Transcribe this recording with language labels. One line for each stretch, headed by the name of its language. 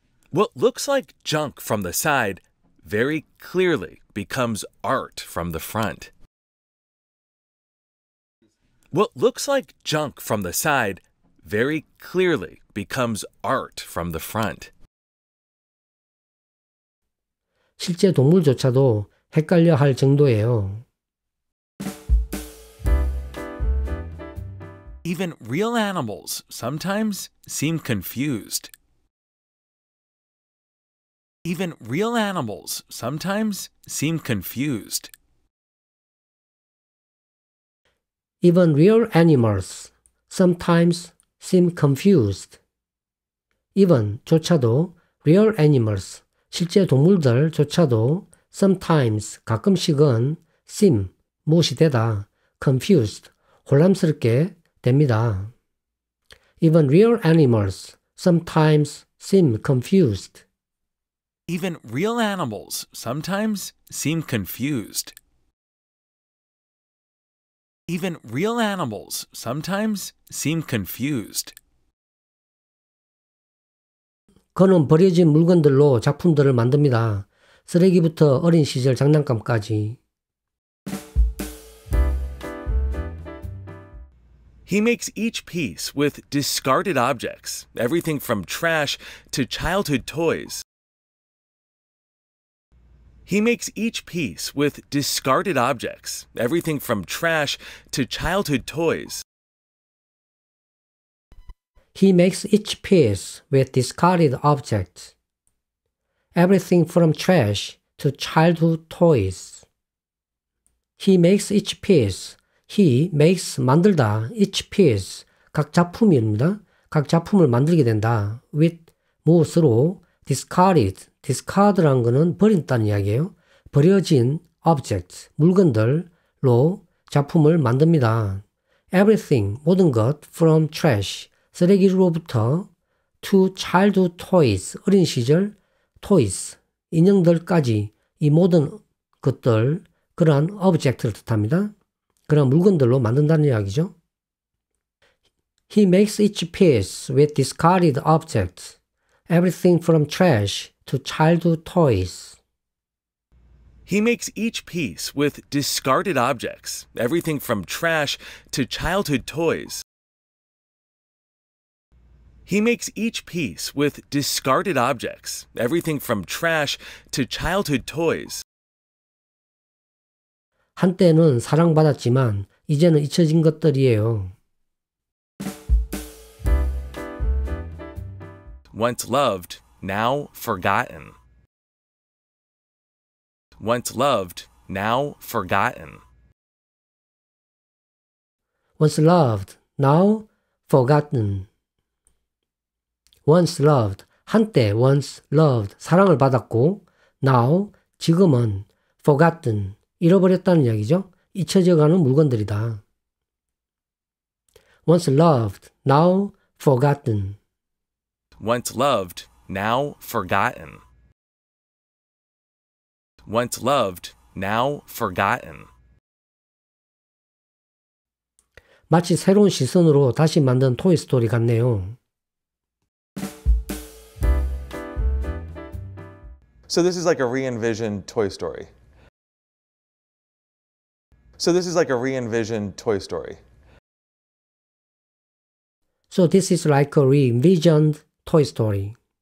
English: What looks like junk from the side very clearly becomes art from the front. What looks like junk from the side very clearly becomes art from the front.
Korean: 실제 동물조차도 헷갈려 할 정도예요.
English: Even real animals sometimes seem confused. Even real animals sometimes seem confused. Even real animals sometimes seem confused. Even
Korean: 조차도
English: real animals
Korean: 실제 동물들조차도
English: sometimes
Korean: 가끔씩은
English: seem
Korean: 무엇이 되다
English: confused
Korean: 혼란스럽게 됩니다.
English: Even real animals sometimes seem confused. Even real animals sometimes seem confused. Even real animals sometimes seem confused.
Korean: 그는 버려진 물건들로 작품들을 만듭니다. 쓰레기부터 어린 시절 장난감까지.
English: He makes each piece with discarded objects, everything from trash to childhood toys. He makes each piece with discarded objects, everything from trash to childhood toys. He makes each piece with discarded objects. everything from trash to childhood toys. He makes each piece. He makes
Korean: 만들다
English: each piece
Korean: 각 작품입니다. 각 작품을 만들게 된다.
English: with
Korean: 무엇으로
English: discarded.
Korean: discard란 거는 버린다는 이야기예요. 버려진 object 물건들로 작품을 만듭니다.
English: everything
Korean: 모든 것
English: from trash
Korean: 쓰레기로부터
English: to childhood toys
Korean: 어린 시절 toys 인형들까지 이 모든 것들 그러한 object를 뜻합니다. 그런 물건들로 만든다는 이야기죠.
English: He makes each piece with discarded objects, everything from trash to childhood toys. He makes each piece with discarded objects, everything from trash to childhood toys. He makes each piece with discarded objects, everything from trash to childhood toys.
Korean: 한때는 사랑받았지만 이제는 잊혀진 것들이에요.
English: Once loved, now forgotten. Once loved, now forgotten. Once loved, now forgotten. Once loved,
Korean: 한때
English: once loved,
Korean: 사랑을 받았고
English: now,
Korean: 지금은
English: forgotten,
Korean: 잃어버렸다는 이야기죠. 잊혀져가는 물건들이다.
English: Once loved, now forgotten. Once loved, now forgotten. Once loved, now forgotten.
Korean: 마치 새로운 시선으로 다시 만든 토이스토리 같네요.
English: So this is like a re-envisioned Toy Story. So this is like a re-envisioned Toy Story. So this is like a re-envisioned Toy Story.